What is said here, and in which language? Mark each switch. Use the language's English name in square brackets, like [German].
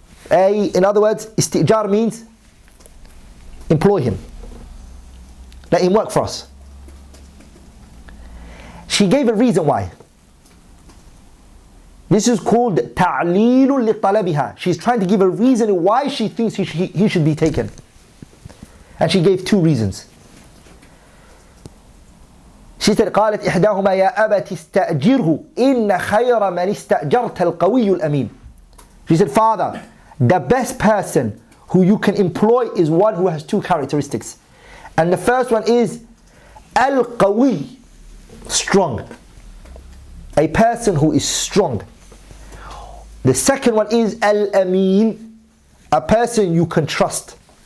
[English] In other words, istijar means employ him. Let him work for us. She gave a reason why. This is called [Arabic] ta'lilun li talabiha. [English] She's trying to give a reason why she thinks he should be taken. And she gave two reasons. She said, [Arabic] قالت إحداهما يا أبت استأجره إن خير من استأجرت القوي الأمين. [English] She said, father, the best person who you can employ is one who has two characteristics. And the first one is al-qawi, strong. A person who is strong. The second one is al-amin, a person you can trust.